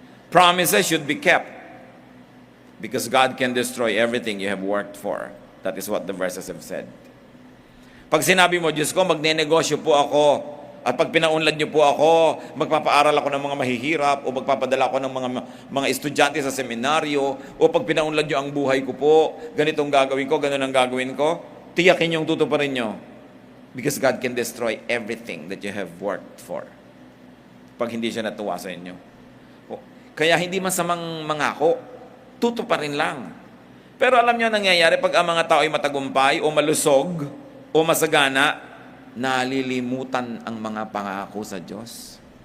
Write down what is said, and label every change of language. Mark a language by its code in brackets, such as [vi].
[en] Promises should be kept. Because God can destroy everything you have worked for. That is what the verses have said. [tl] Pag sinabi mo, Diyos ko, magne-negosyo po ako, at pag pinaunlad niyo po ako, magpapaaral ako ng mga mahihirap, o magpapadala ako ng mga estudyante sa seminaryo, o pag pinaunlad niyo ang buhay ko po, ganitong gagawin ko, ganun ang gagawin ko, tiyakin yung tutuparin niyo. [en] Because God can destroy everything that you have worked for. [tl] Pag hindi siya natuwa sa inyo. Kaya hindi masamang mangako, tutuparin lang. Pero alam niyo nangyayari pag ang mga tao ay matagumpay, o malusog, o masagana, nalilimutan ang mga pangako sa Diyos.